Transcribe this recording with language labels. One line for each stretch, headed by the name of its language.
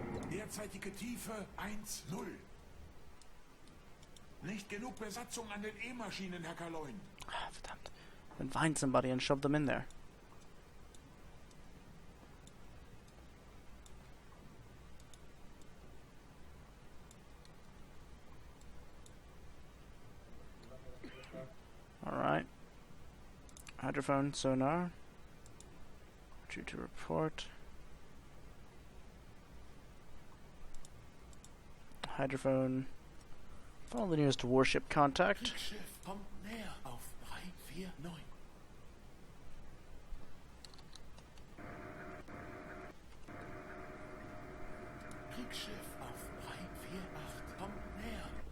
German: Derzeitige Tiefe 1, 0. Nicht genug Besatzung an den E-Maschinen, Herr Kaloin. Ah, verdammt.
English: Then find somebody and shove them in there. Alright. Hydrophone sonar. Due to report. Hydrophone. Follow the nearest warship contact.
German: Kriegsschiff, kommt näher auf 349. Kriegsschiff auf 348, kommt näher.